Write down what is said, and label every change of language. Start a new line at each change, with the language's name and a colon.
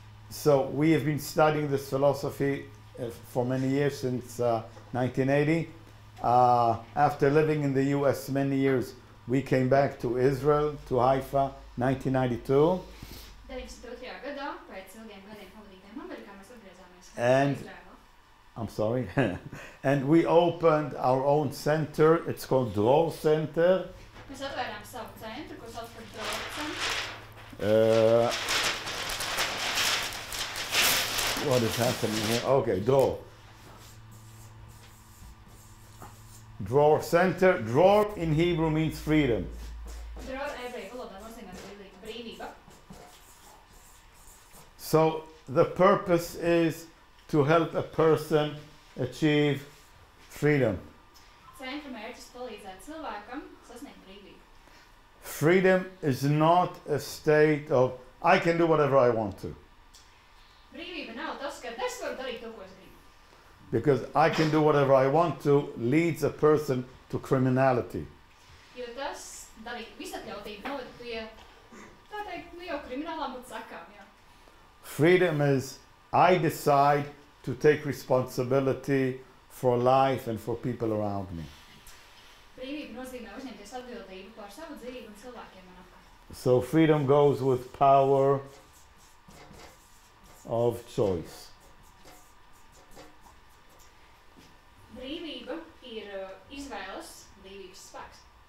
English: So we have been studying this philosophy for many years, since 1980. After living in the US many years, we came back to Israel, to Haifa, 1992.
Latvian: 92. gadā, pēc ilgiem gadiem pavadītiem Amerikā, mēs atgriezāmies
English: And-
Latvian: Izrēlā.
English: I'm sorry. And we opened our own center. It's called Dror Center.
Latvian: Mēs atvērām savu centru, ko sauc par Dror.
English: Uh, what is happening here? Okay, Dror. Dror Center. Dror in Hebrew means freedom.
Latvian: Dror ebreju valodā nozīmē brīvība.
English: So the purpose is to help a person achieve freedom.
Latvian: Centra mērķis palīdzēt cilvēkam sasniegt brīvību.
English: Freedom is not a state of I can do whatever I want to,
Latvian: Brīvība nav tas, ka es varu darīt to, ko es gribu.
English: because I can do whatever I want to leads a person to criminality.
Latvian: Jo tas darīt visatļautību noved pie, tā teikt, jau kriminālām pat sakām, jā.
English: Freedom is I decide to take responsibility for life and for people around me.
Latvian: Brīvība nozīmē uzņemties atbildību par savu dzīvi un cilvēkiem man apkārt.
English: So freedom goes with power of choice.
Latvian: Brīvība ir izvēles brīvības spēks.